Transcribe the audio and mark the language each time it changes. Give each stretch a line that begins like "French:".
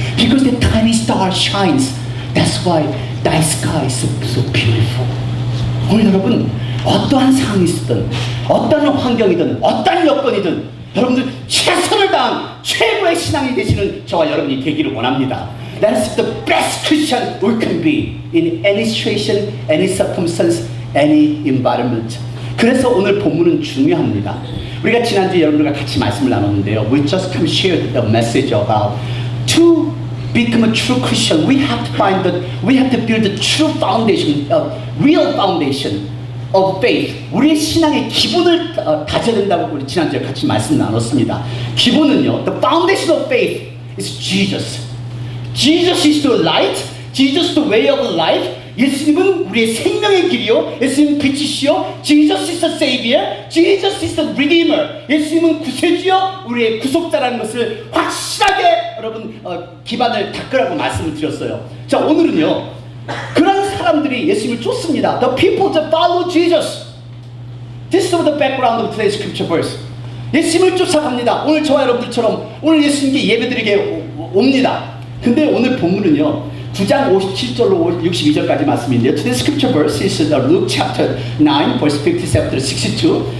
English: Because the tiny star shines, that's why night sky is so beautiful.
Korean: 오늘 여러분, 어떠한 상황이 있든, 어떠한 환경이든, 어떠한 여건이든 여러분들 최선을 다한 최고의 신앙이 되시는 저와 여러분이 되기를 원합니다.
English: That is the best Christian we can be in any situation, any circumstance, any environment.
Korean: 그래서 오늘 본문은 중요합니다. 우리가 지난주에 여러분들과 같이 말씀을 나눴는데요.
English: We just come share the message about to become a true Christian. We have to build the true foundation, real foundation of faith.
Korean: 우리의 신앙의 기본을 다져야 된다고 우리 지난주에 같이 말씀 나눴습니다. 기본은요,
English: the foundation of faith is Jesus. Jesus is the light. Jesus is the way of life.
Korean: 예수님은 우리의 생명의 길이요, 예수님은 빛이시요,
English: Jesus is the Savior, Jesus is the Redeemer.
Korean: 예수님은 구세주요, 우리의 구속자라는 것을 확실하게 여러분 기반을 닦으라고 말씀을 드렸어요. 자, 오늘은요, 그런 사람들이 예수님을 쫓습니다.
English: The people that follow Jesus. This is the background of today's scripture verse.
Korean: 예수님을 쫓아갑니다. 오늘 저와 여러분들처럼 오늘 예수님께 예배드리게 옵니다. 근데 오늘 본문은요, 9장 57절로 62절까지 말씀인데요.
English: Today's scripture verse is Luke chapter 9, verse 57 to 62.